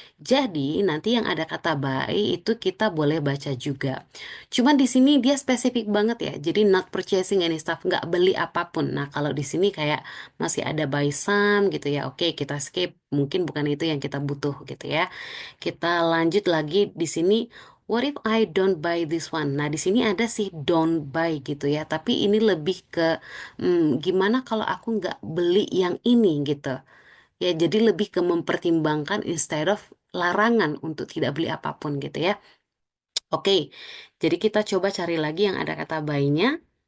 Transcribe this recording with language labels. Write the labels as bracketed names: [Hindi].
[Indonesian] Jadi nanti yang ada kata buy itu kita boleh baca juga. Cuman di sini dia spesifik banget ya. Jadi not purchasing any stuff, nggak beli apapun. Nah, kalau di sini kayak masih ada buy some gitu ya. Oke, kita skip. Mungkin bukan itu yang kita butuh gitu ya. Kita lanjut lagi di sini. [English] What if I don't buy this one? [Indonesian] Nah, di sini ada sih don't buy gitu ya. Tapi ini lebih ke gimana kalau aku nggak beli yang ini gitu. Ya, jadi lebih ke mempertimbangkan instead of larangan untuk tidak beli apapun gitu ya. Oke, jadi kita coba cari lagi yang ada kata buy-nya.